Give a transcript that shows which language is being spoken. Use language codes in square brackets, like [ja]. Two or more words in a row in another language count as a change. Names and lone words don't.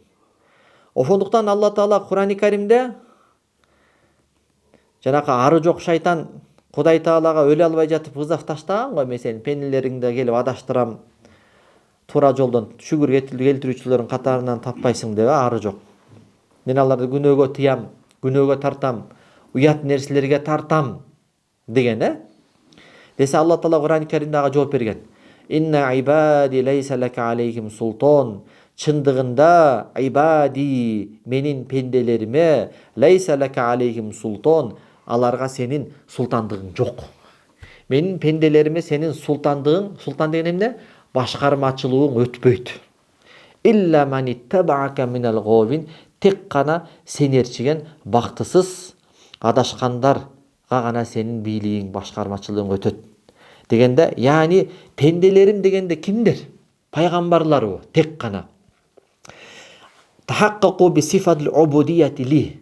[ky] Ошондуктан Алла Таала Кур'ан-ы Каримде жанакы ары жок шайтан Кудай Таалага өлө албай жатып вызов таштаган го, мен сени пенделериңди келип адаштырам, туура жолдон шүгүр келтирүүчүлөрдүн катарынан таппайсың деп, ары жок. Мен аларды күнөөгө тыям, күнөөгө тартам, уят нерселерге тартам деген, десе Алла Таала Кур'ан-ы Каримде ага жооп берген. [ar] إن عبادي ليس لك عليهم سلطان. [ky] Чындыгында ибади, менин пенделериме, [ar] ليس لك عليهم سلطان, [ky] аларга сенин султандыгың жок. Менин пенделериме сенин султандыгың, султан деген эмне? Башкармачылыгың өтпөйт. [ar] إلا من اتبعك من الغاوين, [ky] тек гана сени ээрчиген бактысыз адашкандарга гана сенин бийлигиң, башкармачылыгың өтөт. Дегенде, яни пенделерим дегенде кимдер? Пайгамбарлар тек гана. [ar] تحققوا بصفة العبودية لي.